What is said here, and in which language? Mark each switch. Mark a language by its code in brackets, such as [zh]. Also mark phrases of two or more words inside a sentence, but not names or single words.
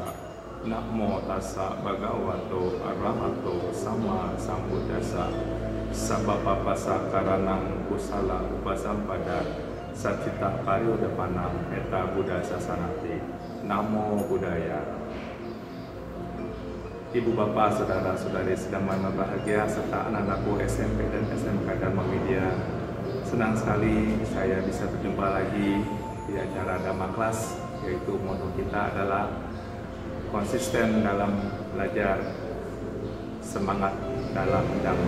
[pi] Namo tassa bhagavato arahato sama sambuddhassa. Sabapapasa karanang kusala upasampada satcita karyo depanang eta Buddha sasanati. Namo Buddhaya. [id] Ibu bapak, saudara-saudari sedang berbahagia serta anak-anakku SMP dan SMK Dharma Widya. Senang sekali saya bisa berjumpa lagi di acara Dhamma Class, yaitu motto kita adalah konsisten dalam belajar, semangat dalam Dhamma.